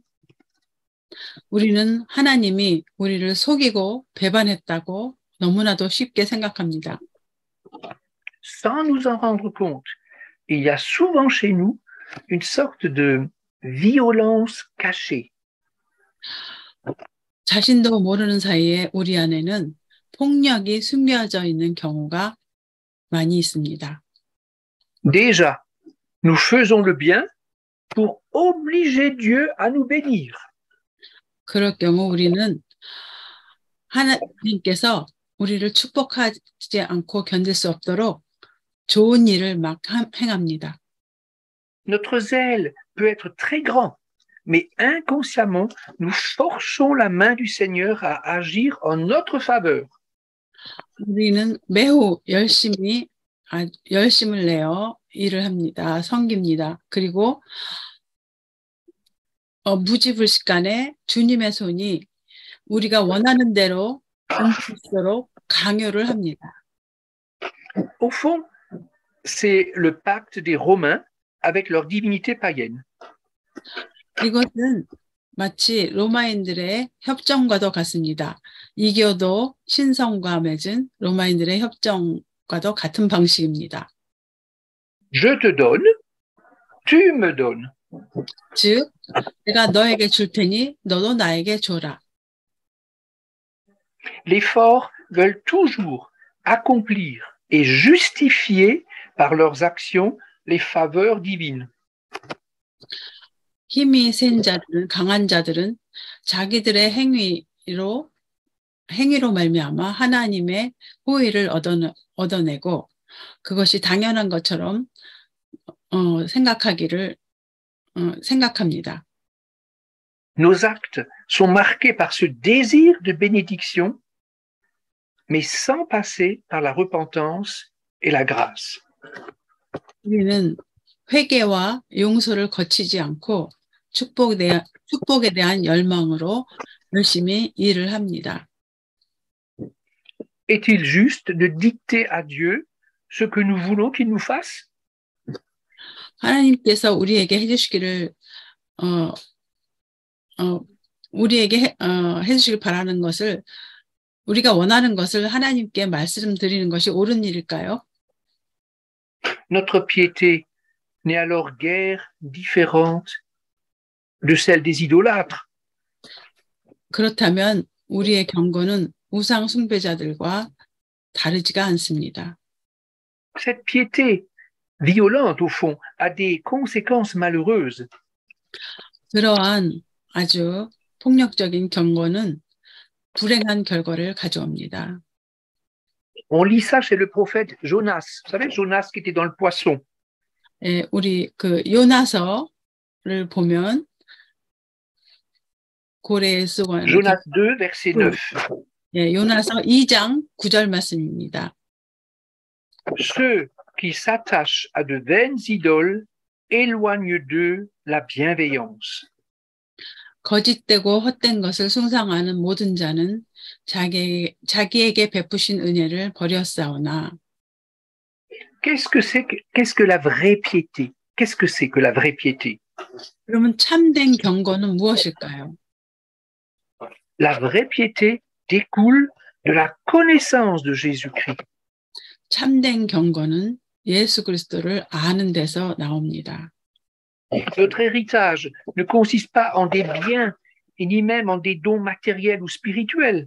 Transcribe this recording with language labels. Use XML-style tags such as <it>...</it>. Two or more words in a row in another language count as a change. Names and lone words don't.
<ko>우리는 하나님이 우리를 속이고 배반했다고 너무나도 쉽게 생각합니다.</ko> <fr>Sans nous en rendre compte, il y a souvent chez nous une sorte de violence cachée.</fr> <ko>자신도 모르는 사이에 우리 안에는 폭력이 숨겨져 있는 경우가 많이 있습니다.</ko> <fr>Déjà, nous faisons le bien pour obliger Dieu à nous bénir.</fr> <ko>그럴 경우 우리는 하나님께서 우리를 축복하지 않고 견딜 수 없도록 좋은 일을 막 행합니다.</ko> <fr>Notre zèle peut être très grand, mais inconsciemment, nous forçons la main du Seigneur à agir en notre faveur.</fr> <ko>우리는 매우 열심을 내어 일을 합니다. 섬깁니다. 그리고 무지불식간에 주님의 손이 우리가 원하는 대로 움직일수록 강요를 합니다.</ko> <fr>Au fond, c'est le pacte des Romains avec leur divinité païenne.</fr> <ko>이것은 마치 로마인들의 협정과도 같습니다. 이교도 신성과 맺은 로마인들의 협정과도 같은 방식입니다.</ko> <fr>Je te donne, tu me donnes.</fr> <ko>즉, 내가 너에게 줄 테니 너도 나에게 줘라.</ko> <fr>Les forts veulent toujours accomplir et justifier par leurs actions les faveurs divines.</fr> <ko>힘이 센 자들은, 강한 자들은 자기들의 행위로 말미암아 하나님의 호의를 얻어내고 그것이 당연한 것처럼 생각합니다.</ko> <fr>Nos actes sont marqués par ce désir de bénédiction, mais sans passer par la repentance et la grâce.</fr> <ko>우리는 회개와 용서를 거치지 않고 축복에 대한 열망으로 열심히 일을 합니다.</ko> <fr>Est-il juste de dicter à Dieu ce que nous voulons qu'il nous fasse?</fr> <ko>하나님께서 우리에게 해주시기를 우리에게 해주시길 바라는 것을 우리가 원하는 것을 하나님께 말씀드리는 것이 옳은 일일까요?</ko> <fr>Notre piété n'est alors guère différente de celle des idolâtres.</fr> <ko>그렇다면 우리의 경고는 우상 숭배자들과 다르지가 않습니다.</ko> <fr>Cette piété violente, au fond, a des conséquences malheureuses.</fr> <ko>그러한 아주 폭력적인 경고는 불행한 결과를 가져옵니다.</ko> <fr>On lit ça chez le prophète Jonas. Vous savez, Jonas qui était dans le poisson.</fr> <ko>예, 우리 그 요나서를 보면 고래에 쓰고</ko> <fr>Jonas 2, verset 9.</fr> <ko>예, 요나서 2장 9절 말씀입니다.</ko> <fr>Ceux qui s'attachent à de vaines idoles éloignent d'eux la bienveillance.</fr> <ko>거짓되고 헛된 것을 숭상하는 모든 자는 자기에게 베푸신 은혜를 버렸사오나.</ko> <fr>Qu'est-ce que la vraie piété? Qu'est-ce que c'est que la vraie piété?</fr> <ko>그러면 참된 경건은 무엇일까요?</ko> <fr>La vraie piété découle de la connaissance de Jésus-Christ.</fr> <ko>참된 경건은 예수 그리스도를 아는 데서 나옵니다.</ko> <fr>Notre héritage ne consiste pas en des biens et ni même en des dons matériels ou spirituels.</fr>